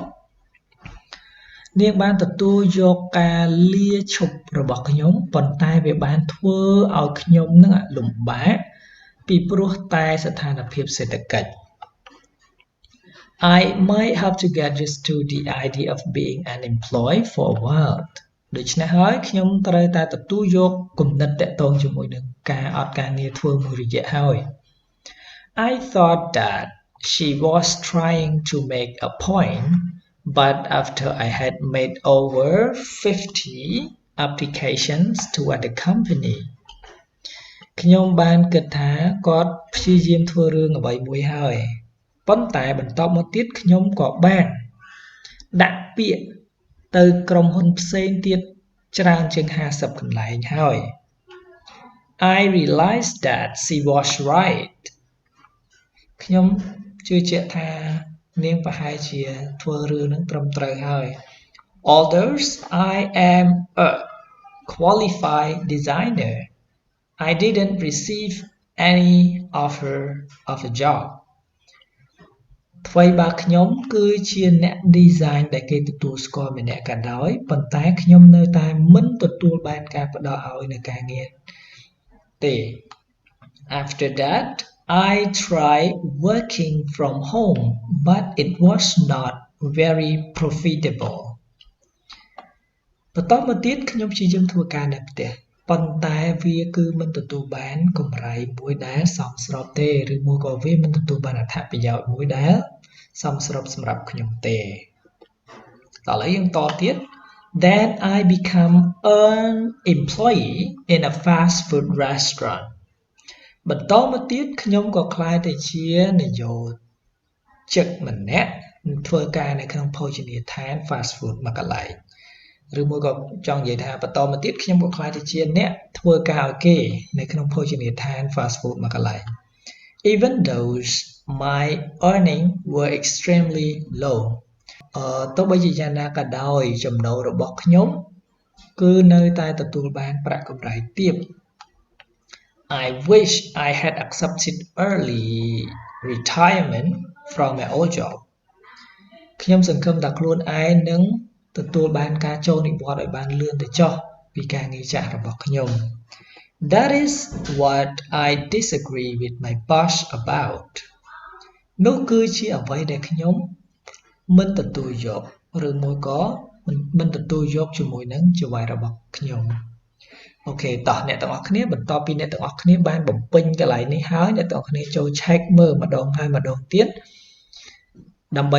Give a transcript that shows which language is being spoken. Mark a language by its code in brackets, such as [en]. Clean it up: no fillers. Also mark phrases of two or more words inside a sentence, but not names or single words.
[km] នាងបានទទួលយកការលាឈប់របស់ខ្ញុំប៉ុន្តែវាបានធ្វើឲ្យខ្ញុំនឹងលំបាកពីព្រោះតែស្ថានភាពសេដ្ឋកិច្ច [en] I might have to get used to the idea of being unemployed for a while [km] ដូច្នេះហើយខ្ញុំត្រូវតែ ទទួលយកគំនិតតាក់ទងជាមួយនឹងការអត់ការងារធ្វើមួយ រយៈហើយ [en] I thought that she was trying to make a point but after I had made over 50 applications to other company [km] ខ្ញុំបានគិតថាគាត់ព្យាយាមធ្វើរឿងអ្វីមួយហើយប៉ុន្តែបន្តមកទៀតខ្ញុំក៏បានដាក់ពាក្យទៅក្រុមហ៊ុនផ្សេងទៀតច្រើនជាង50កន្លែងហើយ [en] I realized that she was right [km] ខ្ញុំជឿជាក់ថានាងប្រហែលជាធ្វើរឿងនឹងត្រឹមត្រូវ [en] ហើយ Although I am a qualified designer I didn't receive any offer of a job [km] ថ្មីបើខ្ញុំគឺជាអ្នក design ដែលគេទទួលស្គាល់ម្នាក់ក៏ដោយប៉ុន្តែខ្ញុំនៅតែមិនទទួលបានការផ្ដល់ឲ្យនៅការងារទេ [en] After that I tried working from home but it was not very profitable [km] បន្តមកទៀតខ្ញុំព្យាយាមធ្វើការនៅផ្ទះប៉ុន្តែវាគឺមិនទទួលបានកម្រៃមួយដែលសមស្របទេឬមួយក៏វាមិនទទួលបានអត្ថប្រយោជ ន៍មួយដែលសមស្របសម្រាប់ខ្ញុំទេដល់ហើយយើងតទៀត [en] Then I become an employee in a fast food restaurant [km] បន្តមកទៀត ខ្ញុំក៏ក្លាយទៅជានយោជិកម្នាក់ធ្វើការនៅក្នុងភោជនីយដ្ឋាន [en] fast food [km] មួយកន្លែងឬមួយក៏ចង់និយាយថាបន្តមកទៀតខ្ញុំក៏ក្លាយទៅជាអ្នកធ្វើការឲ្យគេនៅក្នុងភោជនីយដ្ឋាន [en] fast food [km] មួយកន្លែង [en] Even though my earning were extremely low [km] ទោះបីជាយ៉ាងណាក៏ដោយចំណូលរបស់ខ្ញុំគឺនៅតែទទួលបានប្រាក់កម្រៃទាប [en] I wish I had accepted early retirement from my old job [km] ខ្ញុំសង្ឃឹមថាខ្លួនឯងនឹងទទួលបានការចូលនិវត្តន៍ឲ្យបានលឿនទៅចុះពីការងារចាស់របស់ខ្ញុំ [en] That is what I disagree with my boss about [km] នោះគឺជាអ្វីដែលខ្ញុំមិនទទួលយកឬមួយក៏ មិនទទួលយកជាមួយនឹងជីវិតរបស់ខ្ញុំអូខេតោះអ្នកទាំងអស់គ្នាបន្ទាប់ពីអ្នកទាំងអស់គ្នាបានបំពេញកន្លែងនេះហើយអ្នកទាំងអស់គ្នាចូល check មើលម្ដងហើយម្ដងទៀតដើម្បី